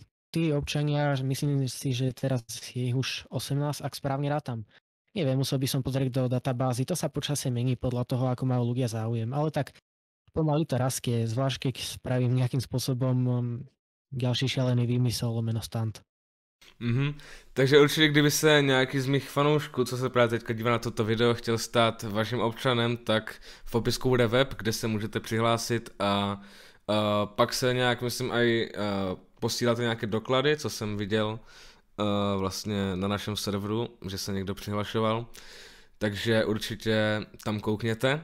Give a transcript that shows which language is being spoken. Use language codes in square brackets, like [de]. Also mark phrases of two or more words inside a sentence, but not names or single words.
[sk] Tí občania, myslím si, že teraz je ich už 18, ak správne rátam. Neviem, musel by som pozrieť do databázy, to sa počasie mení podľa toho, ako majú ľudia záujem, ale tak pomaly to rastie, zvlášť keď spravím nejakým spôsobom ďalší šialený výmysel lomeno stand. [cs] Takže určitě, kdyby se nějaký z mých fanoušků, co se právě teďka dívá na toto video, chtěl stát vaším občanem, tak v popisku bude web, kde se můžete přihlásit a pak se nějak, myslím, aj posíláte nějaké doklady, co jsem viděl vlastně na našem serveru, že se někdo přihlašoval, takže určitě tam koukněte.